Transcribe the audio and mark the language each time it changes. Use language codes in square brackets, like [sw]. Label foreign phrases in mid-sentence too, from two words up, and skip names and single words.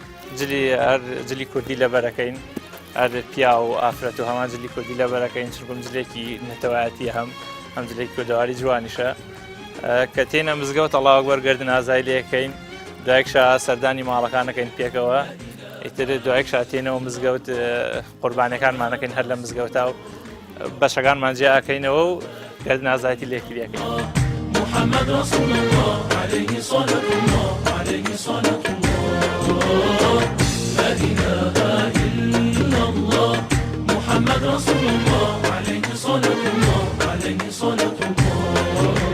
[ckb] جلی کوردی لەبەرەکەین هەر پیا و ئافرەت و هەمان جلی کوردی لەبەرەکەین چونکە جلێکی نەتەوایەتی هەم جلێکی کوردەواری جوانیشە کە تێنە مزگەوت [ar] ئەڵڵاهو ئەکبەر [ckb] گردن ئازای لێەکەین دوایەکشا سەردانی ماڵەکانەکەین پێکەوە ئیتر دوایەکشا تێنەوە مزگەوت قوربانەکانمانەکەین هەر لە مزگەوتا و بەشەکانمان جێئەکەینەوە و گردن ئازایەتی لێکریەکەین. [ar] محمد رسول الله عليه صلاة الله عليه صلاة الله لا إله إلا الله محمد رسول الله عليه صلاة الله عليه صلاة الله.